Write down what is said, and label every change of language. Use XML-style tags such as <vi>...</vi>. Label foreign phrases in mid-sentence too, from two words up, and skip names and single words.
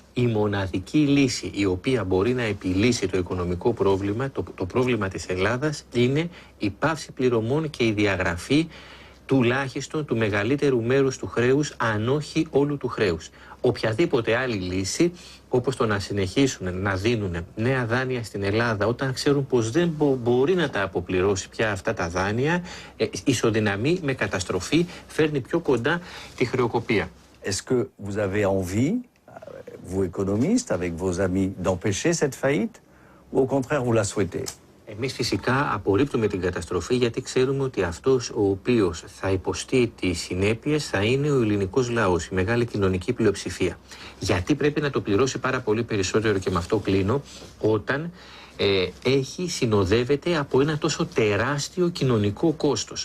<el>Η μοναδική λύση η οποία μπορεί να επιλύσει το οικονομικό πρόβλημα, το πρόβλημα της Ελλάδας, είναι η πάυση πληρωμών και η διαγραφή τουλάχιστον του μεγαλύτερου μέρους του χρέους, αν όχι όλου του χρέους. Οποιαδήποτε άλλη λύση, όπως το να συνεχίσουν να δίνουν νέα δάνεια στην Ελλάδα όταν ξέρουν πως δεν μπορεί να τα αποπληρώσει πια αυτά τα δάνεια, ισοδυναμεί με καταστροφή, φέρνει πιο κοντά τη χρεοκοπία.</el> <fr>Est-ce que vous avez envie, vous économistes, avec vos amis, d'empêcher cette faillite, ou au contraire vous la souhaitez?</fr> <el>Εμείς φυσικά απορρίπτουμε την καταστροφή γιατί ξέρουμε ότι αυτός ο οποίος θα υποστεί τις συνέπειες θα είναι ο ελληνικός λαός, η μεγάλη κοινωνική πλειοψηφία. Γιατί πρέπει να το πληρώσει πάρα πολύ περισσότερο, και με αυτό κλείνω, όταν συνοδεύεται από ένα τόσο τεράστιο κοινωνικό κόστος.</el>